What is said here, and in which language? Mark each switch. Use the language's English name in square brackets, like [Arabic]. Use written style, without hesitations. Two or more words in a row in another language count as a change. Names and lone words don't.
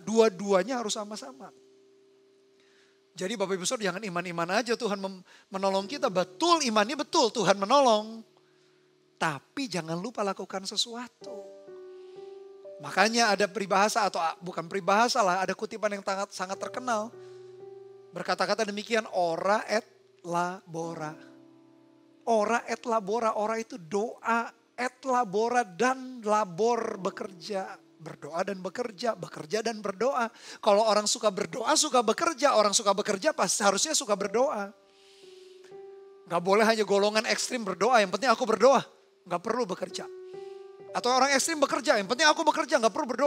[Indonesian] Dua-duanya harus sama-sama. Jadi Bapak Ibu Saudara jangan iman-iman aja Tuhan menolong kita. Betul imannya betul Tuhan menolong. Tapi jangan lupa lakukan sesuatu. Makanya ada peribahasa atau bukan peribahasa lah. Ada kutipan yang sangat terkenal. Berkata-kata demikian, [Latin] ora et labora. Ora et labora, ora [Indonesian] itu doa. [Latin] Et labora [Indonesian] dan labor bekerja. Berdoa dan bekerja, bekerja dan berdoa. Kalau orang suka berdoa, suka bekerja. Orang suka bekerja pasti harusnya suka berdoa. Gak boleh hanya golongan ekstrim berdoa, yang penting aku berdoa. Gak perlu bekerja. Atau orang ekstrim bekerja, yang penting aku bekerja, gak perlu berdoa.